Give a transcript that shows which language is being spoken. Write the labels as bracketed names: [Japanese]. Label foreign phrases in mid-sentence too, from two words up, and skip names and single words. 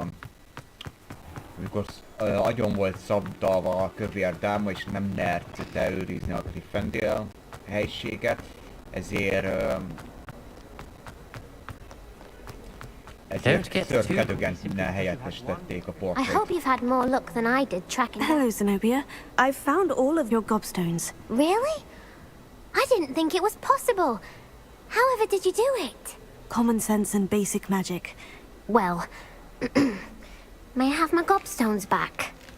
[Hungarian] amikor agyon volt szabdalva a kövér dáma, és nem merte őrizni a Gryffindor helységet, ezért Sir Cadogan innen helyettesítették a portrait. [English] I hope you've had more luck than I did tracking. Hello, Zenobia. I've found all of your gobstones. Really? I didn't think it was possible. However did you do it? Common sense and basic magic. Well, may I have my gobstones back?